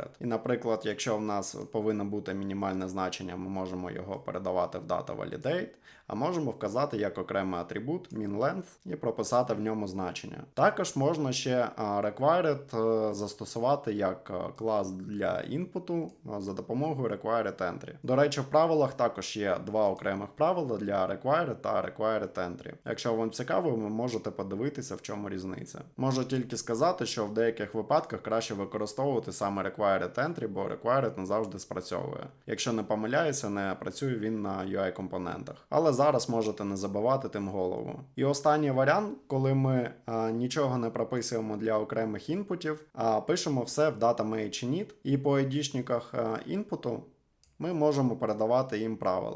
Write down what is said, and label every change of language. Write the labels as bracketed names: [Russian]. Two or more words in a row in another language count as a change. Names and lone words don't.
[Ukrainian] І, наприклад, якщо в нас повинно бути мінімальне значення, ми можемо його передавати в DataValidate, а можемо вказати як окремий атрибут minLength і прописати в ньому значення. Також можна ще required застосувати як клас для інпуту за допомогою [English] required entry. [Ukrainian] До речі, в правилах також є два окремих правила для required та [English] required entry. [Ukrainian] Якщо вам цікаво, ви можете подивитися, в чому різниця. Можу тільки сказати, що в деяких випадках краще використовувати саме [English] required entry, [Ukrainian] бо required не завжди спрацьовує. Якщо не помиляюся, не працює він на UI-компонентах. Але зараз можете не забивати тим голову. І останній варіант, коли ми нічого не прописуємо для окремих інпутів, а пишемо все в data-main-init, і по ID-шниках інпуту ми можемо передавати їм правила.